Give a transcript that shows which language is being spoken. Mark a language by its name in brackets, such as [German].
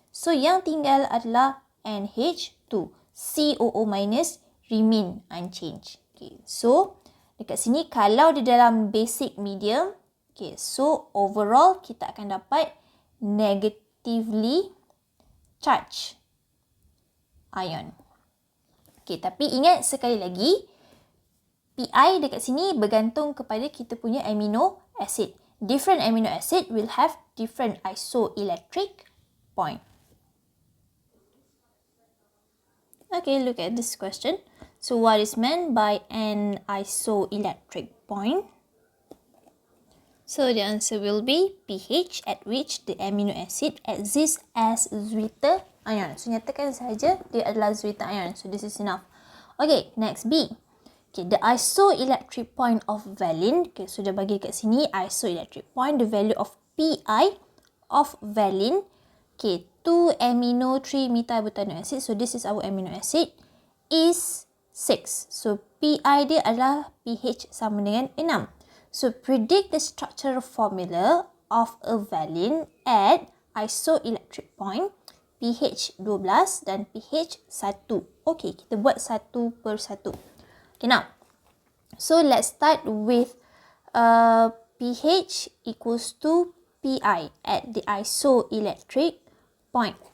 [Malay] So, yang tinggal adalah NH2. [English] COO minus remain unchanged. [Malay] Okay, so, dekat sini kalau di dalam basic medium, okay, so overall kita akan dapat [English] negatively charged ion. [Malay] Okay, tapi ingat sekali lagi, Pi dekat sini bergantung kepada kita punya amino acid. [English] Different amino acid will have different isoelectric point. Okay, look at this question. So what is meant by an isoelectric point? So the answer will be pH at which the amino acid exists as Zwitha ion. [Malay] So nyatakan saja dia adalah Zwitha ion. [English] So this is enough. Okay, next B. Okay, the isoelectric point of valine. Okay, so [Malay] dia bagi kat sini [English] isoelectric point, the value of Pi of valine. Okay, 2 amino 3 methylbutanoic acid. So this is our amino acid is 6. [Malay] So Pi dia adalah pH sama dengan 6. [English] So predict the structural formula of a valine at isoelectric point pH 12 dan pH 1. [Malay] Okay, kita buat satu per satu. [English] Okay, now, so let's start with pH equals to Pi at the isoelectric point.